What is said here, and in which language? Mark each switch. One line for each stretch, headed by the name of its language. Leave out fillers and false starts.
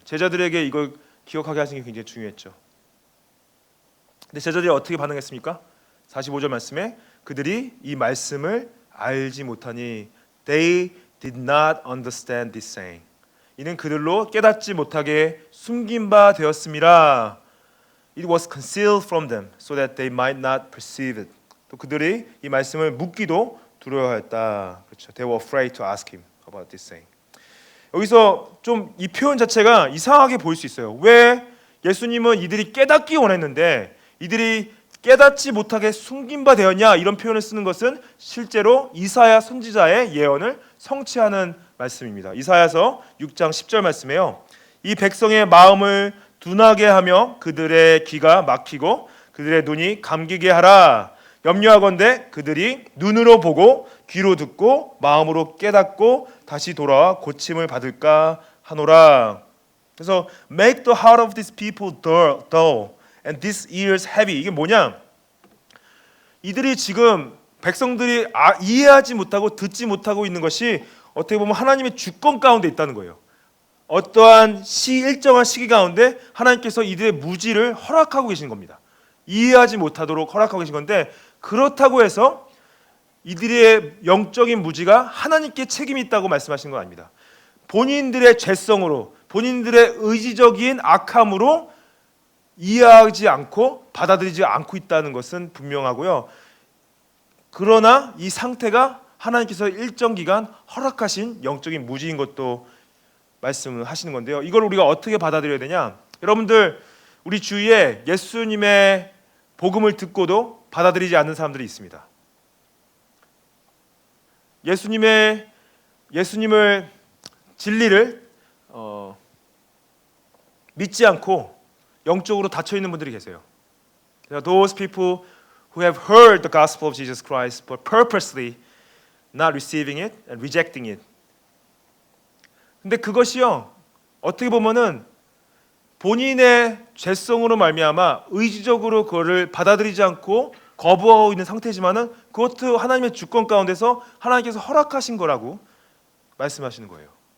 Korean: 제자들에게 이걸 기억하게 하시는 게 굉장히 중요했죠. 근데 제자들이 어떻게 반응했습니까? 45절 말씀에 그들이 이 말씀을 알지 못하니
English: they did not understand this saying.
Korean: 이는 그들로 깨닫지 못하게 숨긴 바 되었음이라.
English: It was concealed from them so that they might not perceive it.
Korean: 또 그들이 이 말씀을 묻기도 두려워했다. 그렇죠.
English: They were afraid to ask him about this saying.
Korean: 여기서 좀 이 표현 자체가 이상하게 보일 수 있어요. 왜 예수님은 이들이 깨닫기 원했는데 이들이 깨닫지 못하게 숨긴 바 되었냐, 이런 표현을 쓰는 것은 실제로 이사야 선지자의 예언을 성취하는 말씀입니다. 이사야서 6장 10절 말씀에요. 이 백성의 마음을 둔하게 하며 그들의 귀가 막히고 그들의 눈이 감기게 하라. 염려하건대 그들이 눈으로 보고 귀로 듣고 마음으로 깨닫고 다시 돌아와 고침을 받을까 하노라. 그래서
English: make the heart of these people dull and these ears heavy.
Korean: 이게 뭐냐? 이들이 지금 백성들이 이해하지 못하고 듣지 못하고 있는 것이 어떻게 보면 하나님의 주권 가운데 있다는 거예요. 어떠한 일정한 시기 가운데 하나님께서 이들의 무지를 허락하고 계신 겁니다. 이해하지 못하도록 허락하고 계신 건데, 그렇다고 해서 이들의 영적인 무지가 하나님께 책임이 있다고 말씀하시는 건 아닙니다. 본인들의 죄성으로, 본인들의 의지적인 악함으로 이해하지 않고 받아들이지 않고 있다는 것은 분명하고요. 그러나 이 상태가 하나님께서 일정 기간 허락하신 영적인 무지인 것도 말씀을 하시는 건데요. 이걸 우리가 어떻게 받아들여야 되냐? 여러분들 우리 주위에 예수님의 복음을 듣고도 받아들이지 않는 사람들이 있습니다. 예수님을 진리를 믿지 않고 영적으로 닫혀 있는 분들이 계세요.
English: Those people who have heard the gospel of Jesus Christ but purposely not receiving it and rejecting it.
Korean: 근데 그것이요, 어떻게 보면은 본인의 죄성으로 말미암아 의지적으로 그거를 받아들이지 않고 거부하고 있는 상태지만은 그것도 하나님의 주권 가운데서 하나님께서 허락하신 거라고 말씀하시는 거예요.